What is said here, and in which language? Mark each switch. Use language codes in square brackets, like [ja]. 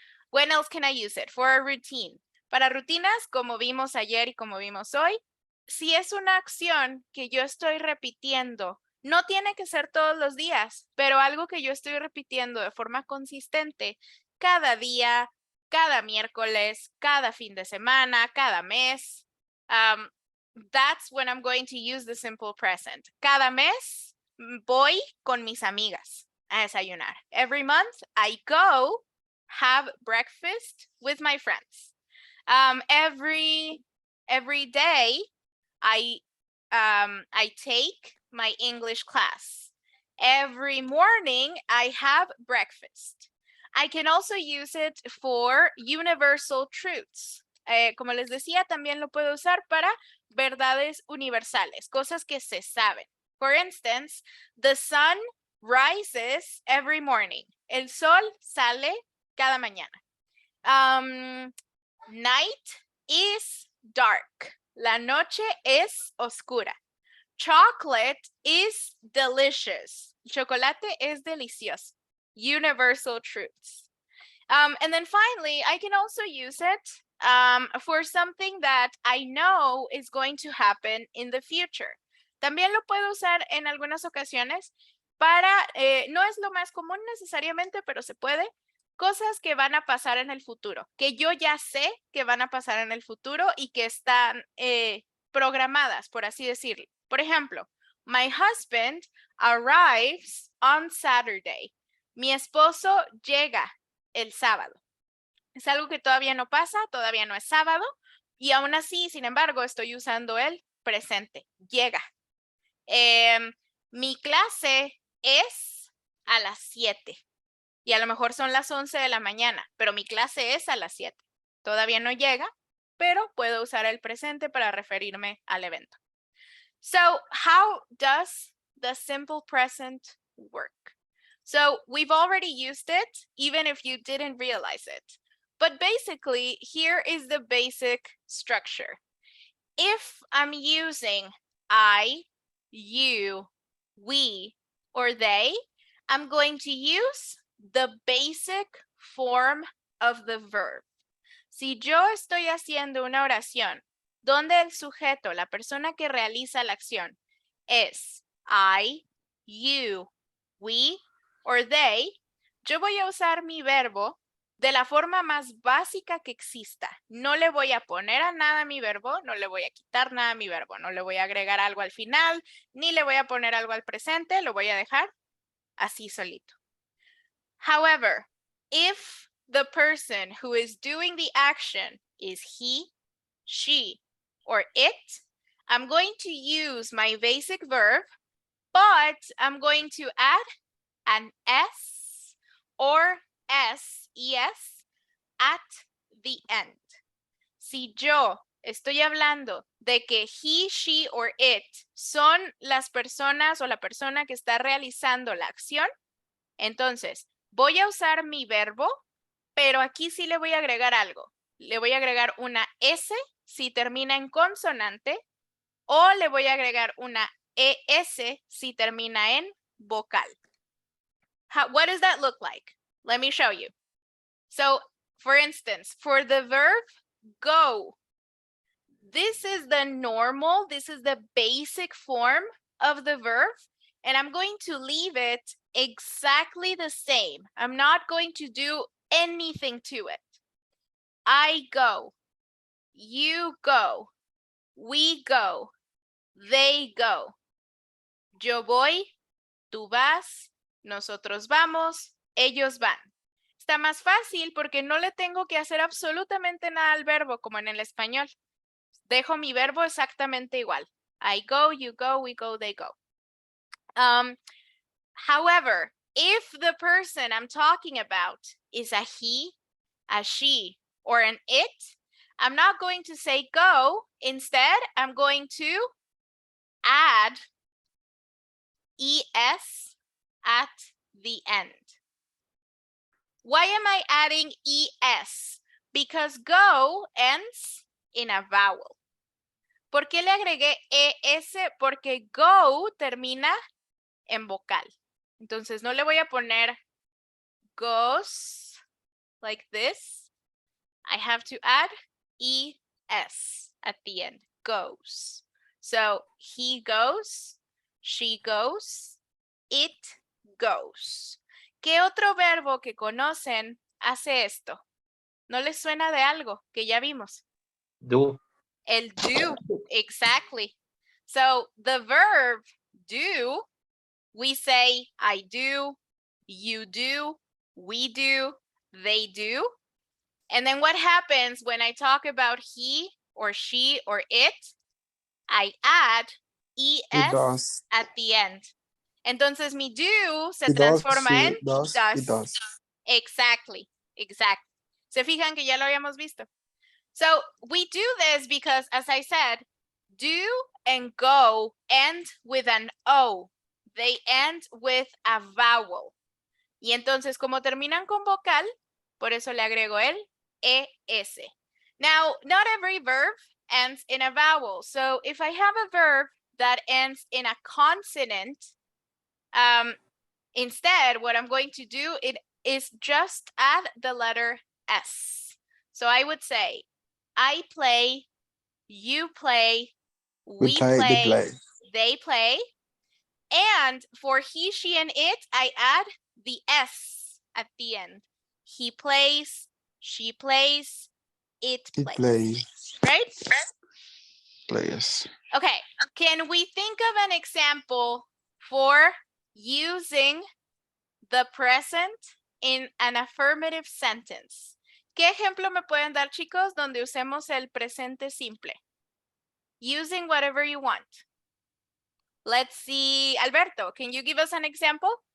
[en] When else can I use it? For a routine. [es] Para rutinas, como vimos ayer y como vimos hoy, si es una acción que yo estoy repitiendo, no tiene que ser todos los días, pero algo que yo estoy repitiendo de forma consistente cada día, cada miércoles, cada fin de semana, cada mes. [en] That's when I'm going to use the simple present. [es] Cada mes voy con mis amigas a desayunar. [en] Every month I go have breakfast with my friends. Every day I take my English class. Every morning, I have breakfast. I can also use it for universal truths. [es] Como les decía, también lo puedo usar para verdades universales, cosas que se saben. [en] For instance, the sun rises every morning. [es] El sol sale cada mañana. [en] Night is dark. [es] La noche es oscura. [en] Chocolate is delicious. [es] Chocolate es delicioso. [en] Universal truths. And then finally, I can also use it for something that I know is going to happen in the future. [es] También lo puedo usar en algunas ocasiones para, no es lo más común necesariamente, pero se puede, cosas que van a pasar en el futuro, que yo ya sé que van a pasar en el futuro y que están programadas, por así decirlo. Por ejemplo, [en] my husband arrives on Saturday. [es] Mi esposo llega el sábado. Es algo que todavía no pasa, todavía no es sábado, y aún así, sin embargo, estoy usando el presente. Llega. Mi clase es a las 7. Y a lo mejor son las 11 de la mañana, pero mi clase es a las 7. Todavía no llega, pero puedo usar el presente para referirme al evento. [en] So, how does the simple present work? So, we've already used it, even if you didn't realize it. But basically, here is the basic structure. If I'm using I, you, we, or they, I'm going to use the basic form of the verb. [es] Si yo estoy haciendo una oración donde el sujeto, la persona que realiza la acción, es [en] I, you, we, or they, [es] yo voy a usar mi verbo de la forma más básica que exista. No le voy a poner a nada a mi verbo, no le voy a quitar nada a mi verbo, no le voy a agregar algo al final, ni le voy a poner algo al presente, lo voy a dejar así solito. [en] However, if the person who is doing the action is he, she, or it, I'm going to use my basic verb, but I'm going to add an S or SES at the end. [es] Si yo estoy hablando de que [en] he, she, or it [es] son las personas o la persona que está realizando la acción, entonces voy a usar mi verbo, pero aquí sí le voy a agregar algo. Le voy a agregar una S si termina en consonante o le voy a agregar una ES si termina en vocal. [en] What does that look like? Let me show you. So, for instance, for the verb go, this is the normal, this is the basic form of the verb, and I'm going to leave it exactly the same. I'm not going to do anything to it. I go, you go, we go, they go. [es] Yo voy, tú vas, nosotros vamos, ellos van. Está más fácil porque no le tengo que hacer absolutamente nada al verbo como en el español. Dejo mi verbo exactamente igual. [en] I go, you go, we go, they go. However, if the person I'm talking about is a he, a she, or an it, I'm not going to say go. Instead, I'm going to add ES at the end. Why am I adding ES? Because go ends in a vowel. [es] ¿Por qué le agregué ES? Porque go termina en vocal. Entonces no le voy a poner [en] goes like this. I have to add ES at the end. Goes. So he goes, she goes, it goes. [es] ¿Qué otro verbo que conocen hace esto? ¿No les suena de algo que ya vimos? [en] Do. [es] El do, exactly. [en] So the verb do, we say I do, you do, we do, they do. And then what happens when I talk about he or she or it? I add es does. at the end. [es] Entonces mi do se [en] It does, [es] transforma [en] she [es] en [en] does, it does. Exactly. [es] Se fijan que ya lo habíamos visto. [en] So we do this because, as I said, do and go end with an O. They end with a vowel. [es] Y entonces, como terminan con vocal, por eso le agrego el ES. [en] Now, not every verb ends in a vowel. So if I have a verb that ends in a consonant, instead, what I'm going to do is just add the letter S. So I would say, I play, you play, we play, they play. And for he, she, and it, I add the S at the end. He plays, she plays, it plays. Right? Plays. Okay, can we think of an example for using the present in an affirmative sentence? [es] ¿Qué ejemplo me pueden dar, chicos, donde usemos el presente simple? [en] Using whatever you want. Let's see, Alberto, can you give us an example?